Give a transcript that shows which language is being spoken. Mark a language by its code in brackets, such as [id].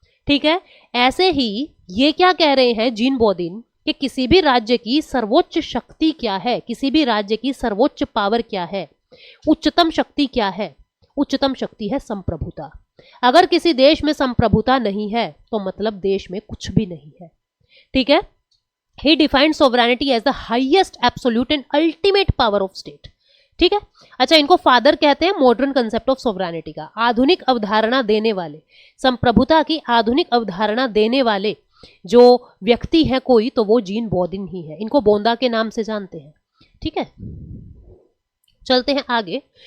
[hi] ठीक है, ऐसे ही ये क्या कह रहे हैं जीन बॉदिन कि किसी भी राज्य की सर्वोच्च शक्ति क्या है, किसी भी राज्य की सर्वोच्च पावर क्या है, उच्चतम शक्ति क्या है, उच्चतम शक्ति है संप्रभुता। अगर किसी देश में संप्रभुता नहीं है तो मतलब देश में कुछ भी नहीं है। ठीक है, [en] he defined sovereignty as the highest absolute and ultimate power of state। [hi] ठीक है, अच्छा, इनको फादर कहते हैं मॉडर्न कंसेप्ट ऑफ सोवरेनिटी का, आधुनिक अवधारणा देने वाले, संप्रभुता की आधुनिक अवधारणा देने वाले जो व्यक्ति है कोई, तो वो जीन बॉदिन ही है। इनको बोंदा के नाम से जानते हैं। ठीक है, चलते हैं आगे।